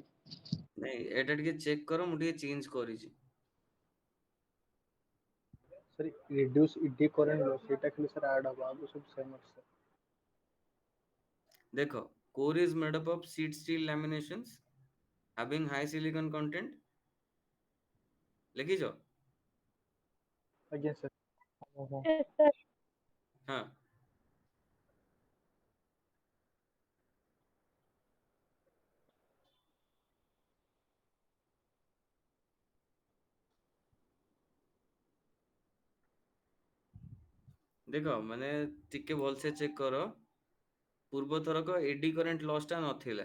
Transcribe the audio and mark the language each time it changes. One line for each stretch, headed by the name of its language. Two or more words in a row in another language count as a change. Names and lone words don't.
Odia: ନାଇଁ, ଏଇଟା ଟିକେ ଚେକ୍ କର, ମୁଁ ଟିକେ ଚେଞ୍ଜ କରିଛି।
English: sir reduce eddy current loss
Odia: ସେଇଟା ଖାଲି ସାର୍ ଆଡ୍ ହବ, ଆଉ ସବୁ ସେମ୍ ଅଛି ସାର୍। ଦେଖ,
English: core is made up of sheet steel laminations having high silicon content,
Odia: ଲେଖିଛ? ଆଜ୍ଞା ସାର୍। ଓହୋ। ହଁ। ଦେଖ, ମାନେ ଟିକେ ଭଲସେ ଚେକ୍ କର, ପୂର୍ବ ଥରକ
English: eddy current loss
Odia: ଟା ନଥିଲା।